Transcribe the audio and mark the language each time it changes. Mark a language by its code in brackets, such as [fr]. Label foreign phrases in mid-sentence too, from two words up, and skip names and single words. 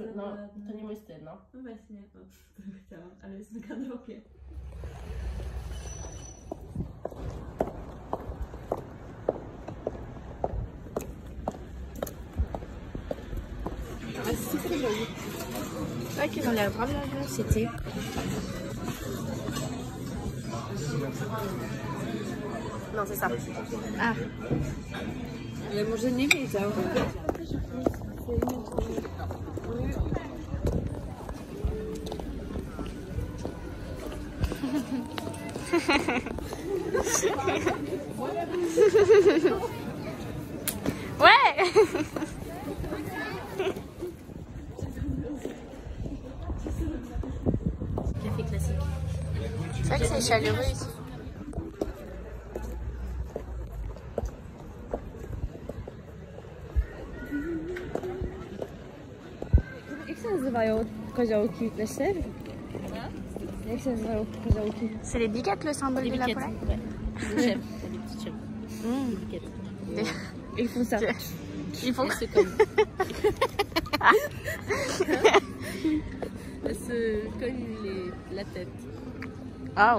[pl] No, to nie mój styl, no. No właśnie, o, to chciałam, ale jest mega drogie. [fr] C'est très joli. C'est vrai qu'ils ont l'air vraiment bons, c'était. Non, c'est ça. Ah. [pl] Ale może nie wiedział. [fr] Ouais. Café classique. C'est vrai que c'est chaleureux ici. [pl] Jak się nazywają koziołki leśne? Jak się nazywają koziołki? [fr] C'est les biquettes le symbole de la Pologne? Ouais. Des chèvres, des petites chèvres. Des biquettes. Ils font ça. Il faut Elles se cognent. Elles se cognent la tête. Oh.